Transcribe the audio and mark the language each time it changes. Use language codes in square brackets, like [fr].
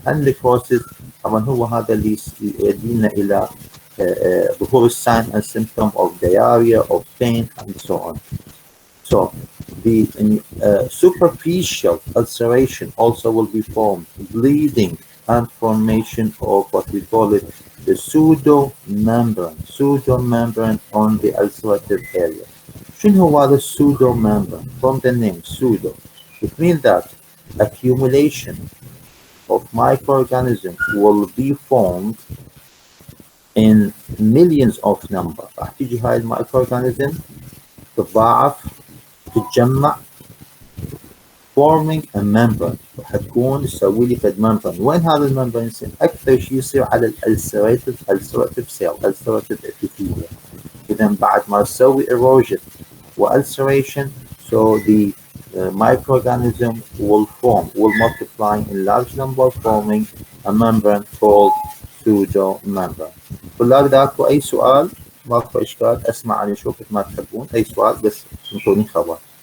[en] And necrosis [ar] طبعا هو هذا اللي يؤدينا إلى ظهور [en] sign and symptom of diarrhea, of pain, and so on. So the superficial ulceration also will be formed, bleeding, and formation of what we call it the pseudo-membrane on the ulcerative area. [ar] شنو هو هذا pseudo-membrane? [en] From the name pseudo, it means that accumulation of microorganisms will be formed in millions of number. [ar] راح تيجي هاي المايكروorganism تتضاعف تتجمع [en] forming a membrane [ar] وحتكون تسوي لي فد membrane. وين هذا الممبرين يصير؟ أكثر شيء يصير على [en] ulcerative cell, ulcerative epithelium. [ar] إذا بعد ما تسوي [en] erosion ulceration, so the microorganism will multiply in large number, forming a membrane called pseudo-membrane. [ar] طلاب إذا أكو أي سؤال ماكو إشكال أسمع عن شو كيف ما تحبون أي سؤال بس انطوني خبر.